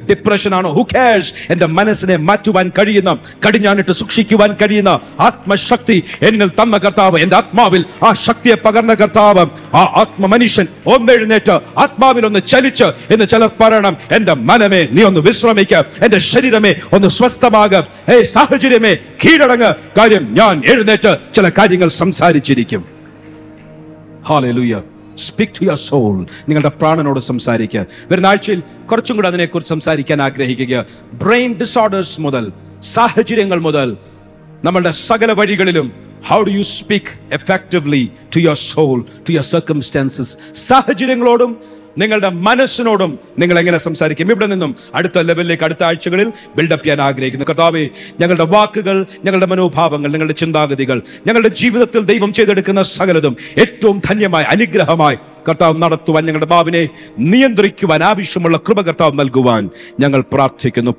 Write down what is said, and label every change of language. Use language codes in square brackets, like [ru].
[ml] ഡിപ്രഷനാണോ, [en] Who cares. [ml] എൻ്റെ മനസ്സിനെ മാറ്റുവാൻ കഴിയുന്ന, കടിഞ്ഞാണിട്ട് സൂക്ഷിക്കുവാൻ കഴിയുന്ന ആത്മശക്തി എന്നിൽ തന്ന കർത്താവ്, എൻ്റെ ആത്മാവിൽ ആ ശക്തിയെ പകർന്ന കർത്താവ്, ആ ആത്മ മനുഷ്യൻ ഒന്നെഴുന്നേറ്റ് ആത്മാവിലൊന്ന് ചലിച്ച് എന്ന് ചിലർ പറയണം, എന്റെ മനമേ നീ ഒന്ന് വിശ്രമിക്കുക, എന്റെ ശരീരമേ ഒന്ന് സ്വസ്ഥമാകുക, സാഹചര്യമേ കീഴടങ്ങ്. കാര്യം ഞാൻ എഴുന്നേറ്റ് ചില കാര്യങ്ങൾ സംസാരിച്ചിരിക്കും. Hallelujah. [en] Speak to your soul. [ml] നിങ്ങളുടെ പ്രാണനോട് സംസാരിക്കുക. വരുന്ന ആഴ്ചയിൽ കുറച്ചും കൂടെ അതിനെക്കുറിച്ച് സംസാരിക്കാൻ ആഗ്രഹിക്കുക. ബ്രെയിൻ ഡിസോർഡേഴ്സ് മുതൽ, സാഹചര്യങ്ങൾ മുതൽ, നമ്മളുടെ സകല വഴികളിലും [en] how do you speak effectively to your soul, to your circumstances. [ml] സാഹചര്യങ്ങളോടും നിങ്ങളുടെ മനസ്സിനോടും നിങ്ങൾ എങ്ങനെ സംസാരിക്കും. ഇവിടെ നിന്നും അടുത്ത ലെവലിലേക്ക്, അടുത്ത ആഴ്ചകളിൽ ബിൽഡപ്പ് ചെയ്യാൻ ആഗ്രഹിക്കുന്നു. കർത്താവേ, ഞങ്ങളുടെ വാക്കുകൾ, ഞങ്ങളുടെ മനോഭാവങ്ങൾ, ഞങ്ങളുടെ ചിന്താഗതികൾ, ഞങ്ങളുടെ ജീവിതത്തിൽ ദൈവം ചെയ്തെടുക്കുന്ന സകലതും ഏറ്റവും ധന്യമായി, അനുഗ്രഹമായി കർത്താവ് നടത്തുവാൻ, ഞങ്ങളുടെ ഭാവിനെ നിയന്ത്രിക്കുവാൻ ആവശ്യമുള്ള കൃപ കർത്താവ് നൽകുവാൻ ഞങ്ങൾ പ്രാർത്ഥിക്കുന്നു.